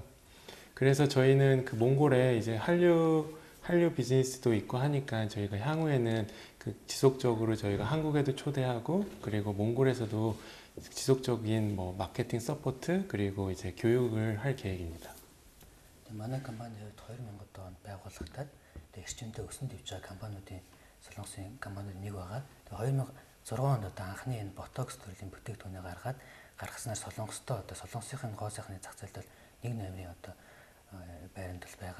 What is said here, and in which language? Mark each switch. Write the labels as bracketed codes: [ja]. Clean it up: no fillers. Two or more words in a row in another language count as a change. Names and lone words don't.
[ko] 그래서 저희는 그 몽골에 이제 한류 비즈니스도 있고 하니까 저희가 향후에는 그 지속적으로 저희가 한국에도 초대하고 그리고 몽골에서도 지속적인 뭐 마케팅 서포트 그리고 이제 교육을 할 계획입니다. [mn] манай компани 2000 он байгууллагатай эрчимтэй өсөн дэвж байгаа компаниудын солонгосын компаниуд нэг байгаа. 2006 онд одоо анхны энэ ботокс төрлийн бүтээгдэхүүнийг гаргаснаар солонгостой одоо солонгосын гоо сайхны зах зээлд 1 номерын одоо байранд л байгаа.